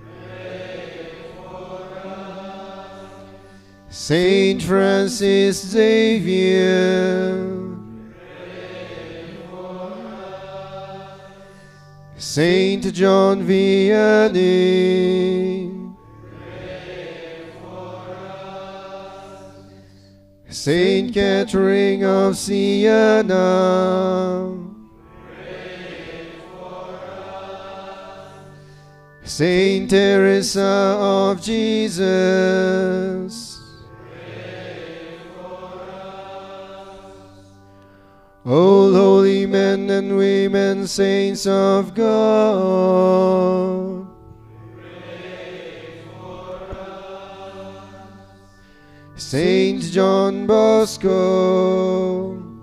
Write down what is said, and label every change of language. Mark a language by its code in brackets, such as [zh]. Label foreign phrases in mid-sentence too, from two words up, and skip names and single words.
[en] Saint Francis Xavier, Saint John Vianney, Saint Catherine of Siena, Saint Teresa of Jesus, all holy men and women, saints of God, Saint John Bosco,